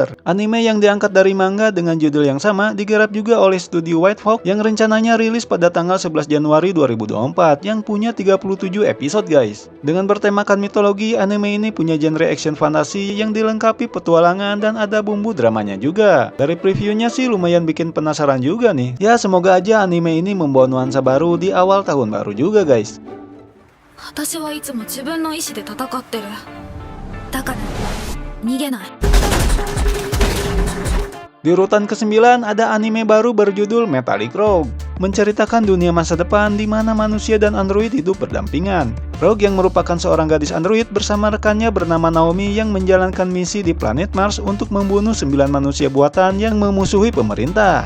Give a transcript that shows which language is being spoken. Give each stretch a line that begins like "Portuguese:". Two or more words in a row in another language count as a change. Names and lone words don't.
Indonesian: Anime yang diangkat dari manga dengan judul yang sama digarap juga oleh studio White Fox yang rencananya rilis pada tanggal 11 Januari 2024 yang punya 37 episode guys. Dengan bertemakan mitologi, anime ini punya genre action fantasi yang dilengkapi petualangan dan ada bumbu dramanya juga. Dari previewnya sih lumayan bikin penasaran juga nih. Ya semoga aja anime ini membawa nuansa baru di awal tahun baru juga guys.
Japanese: 私はいつも自分の意志で戦ってるだから逃げない
Indonesian: Di urutan ke-9 ada anime baru berjudul Metallic Rogue, menceritakan dunia masa depan di mana manusia dan android hidup berdampingan. Rogue yang merupakan seorang gadis android bersama rekannya bernama Naomi yang menjalankan misi di planet Mars untuk membunuh 9 manusia buatan yang memusuhi pemerintah.